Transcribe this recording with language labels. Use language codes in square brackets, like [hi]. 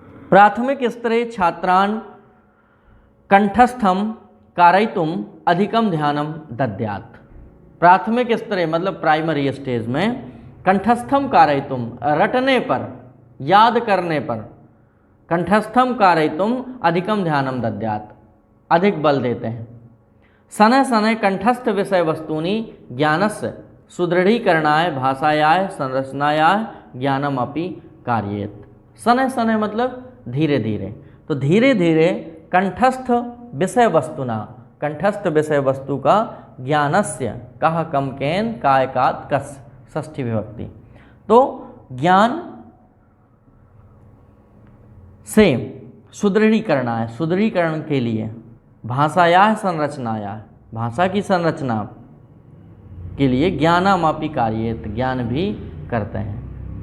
[sa] प्राथमिक स्तरे छात्रान् कंठस्थम कारयितुम अधिकम ध्यानम दद्यात्। प्राथमिक स्तरे [hi] मतलब प्राइमरी स्टेज में कंठस्थम कारयितुम, रटने पर, याद करने पर, [sa] कंठस्थम कारयितुम अधिकम ध्यानम दद्यात्, [hi] अधिक बल देते हैं। [sa] शनैः शनैः कंठस्थ विषय वस्तूनि ज्ञानस्य सुदृढ़ीकरणाय भाषायाः संरचनायाः ज्ञानम अपि कार्येत। [hi] शनैः शनैः मतलब धीरे धीरे। तो धीरे धीरे कंठस्थ विषय वस्तुना, कंठस्थ विषय वस्तु का ज्ञानस्य, कह कम केन कायकात कस, षष्ठी विभक्ति। तो ज्ञान से सुदृढ़ीकरण है, सुदृढ़ीकरण के लिए भाषाया संरचनाया, भाषा की संरचना के लिए [sa] ज्ञानमापि कार्येत, [hi] ज्ञान भी करते हैं।